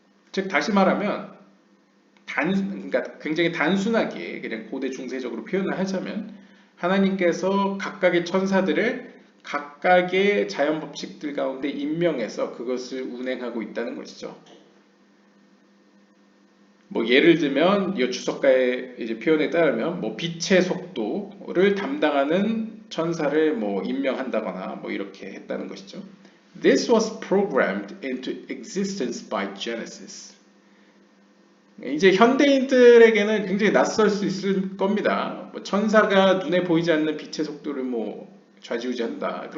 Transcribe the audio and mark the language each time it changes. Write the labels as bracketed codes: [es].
[ko] 즉 다시 말하면 그러니까 굉장히 단순하게 그냥 고대 중세적으로 표현을 하자면 하나님께서 각각의 천사들을 각각의 자연 법칙들 가운데 임명해서 그것을 운행하고 있다는 것이죠. 뭐 예를 들면 이 주석가의 이제 표현에 따르면 뭐 빛의 속도를 담당하는 천사를 뭐 임명한다거나 뭐 이렇게 했다는 것이죠. [en] This was programmed into existence by Genesis. [ko] 이제 현대인들에게는 굉장히 낯설 수 있을 겁니다. 뭐 천사가 눈에 보이지 않는 빛의 속도를 뭐 좌지우지한다.